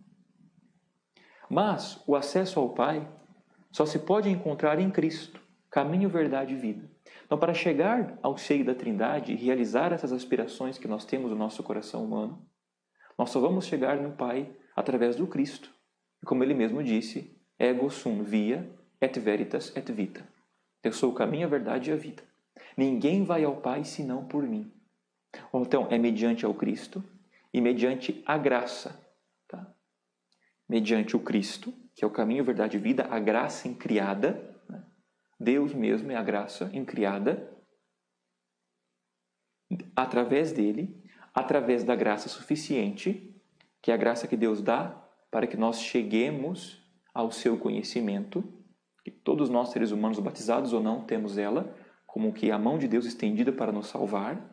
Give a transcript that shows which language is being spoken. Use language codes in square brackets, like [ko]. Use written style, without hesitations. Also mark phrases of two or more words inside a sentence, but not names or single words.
[pt] Mas o acesso ao Pai só se pode encontrar em Cristo, caminho, verdade e vida. Então, para chegar ao seio da Trindade e realizar essas aspirações que nós temos no nosso coração humano, nós só vamos chegar no Pai através do Cristo. E como ele mesmo disse, [la] ego sum via et veritas et vita. [pt] Eu sou o caminho, a verdade e a vida. Ninguém vai ao Pai senão por mim. Então, é mediante ao Cristo e mediante a graça. Tá? Mediante o Cristo, que é o caminho, verdade e vida, a graça incriada. Né? Deus mesmo é a graça incriada. Através dele, através da graça suficiente, que é a graça que Deus dá para que nós cheguemos ao seu conhecimento, que todos nós, seres humanos, batizados ou não, temos ela, como que a mão de Deus estendida para nos salvar.